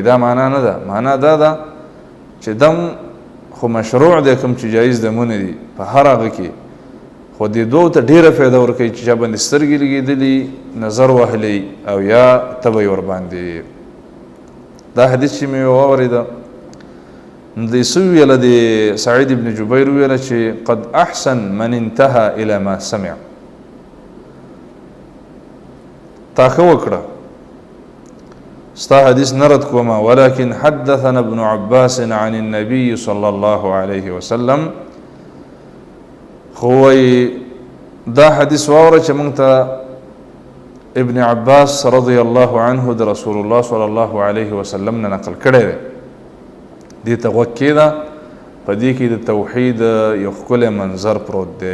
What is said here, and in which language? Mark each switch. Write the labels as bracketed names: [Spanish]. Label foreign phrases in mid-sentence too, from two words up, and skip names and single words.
[Pashto] دا معنا نه ده، معنا دا ده چې دم خو مشروع دی، کوم چې جایز دمونه دي په هر هغه کې، خو دې دوو ته ډیره فایده ورکوي چې چا باندې سترګې لګېدلي، نظر وهلی او یا تبی ورباندې. دا حدیث چې مې واورېده د څه ویله د سعید ابن جبیر ویله چې [Arabic] قد احسن من انتهى الى ما سمع، [Pashto] تا ښه وکړه ستا حدیث نه رد کومه. [Arabic] ولكن حدثنا ابن عباس عن النبي صلى الله عليه وسلم، [Pashto] خو دا حدیث واوره چې موږ ته ابن عباس [Arabic] رضی الله عنه [Pashto] د رسول الله [Arabic] صلی الله علیه وسلم [Pashto] نه نقل کړی دی. دې ته غوږ کېږده، په دې کې د توحید یو ښکلی منظر پروت دی.